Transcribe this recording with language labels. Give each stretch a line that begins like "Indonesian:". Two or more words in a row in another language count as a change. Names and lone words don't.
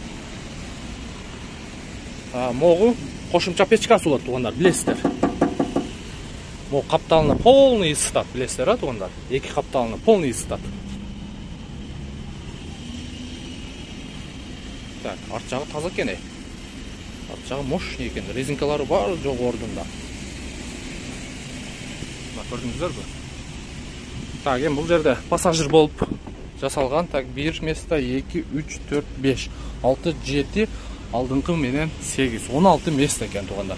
Kyrgyz: Могу кошумча печкасы болот туугандар, билесиздер. Могу капталына полный ысытат, билесиздер, туугандар. Эки капталына полный ысытат. Так, арт жагы таза экен.
Kazakh: Арт жағы мощный екен, резинкалары бар жоқ ордында. Көрдіңіздер бе? Так, енді бұл жерде пассажир болып жасалған. Так, 1 место 2, 3, 4, 5, 6, 7, алдыңқы менен 8, 16 место екен туғандар.